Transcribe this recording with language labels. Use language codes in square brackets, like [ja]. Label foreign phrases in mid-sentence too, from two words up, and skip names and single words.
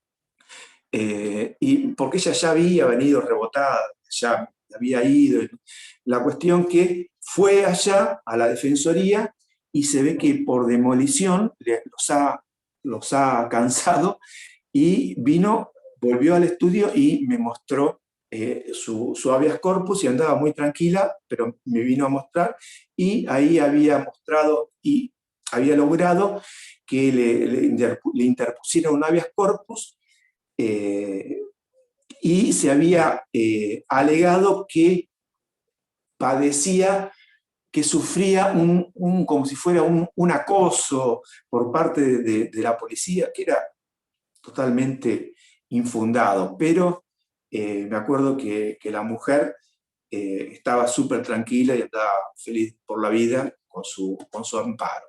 [es] Y porque ella ya había venido rebotada, ya había ido. La cuestión que fue allá a la Defensoría y se ve que por demolición los ha cansado y volvió al estudio y me mostró su habeas corpus y andaba muy tranquila, pero me vino a mostrar y ahí había mostrado y había logrado que le interpusieron un habeas corpus y se había alegado que padecía, que sufría como si fuera un acoso por parte de la policía, que era totalmente infundado, pero me acuerdo que la mujer estaba súper tranquila y andaba feliz por la vida con su amparo.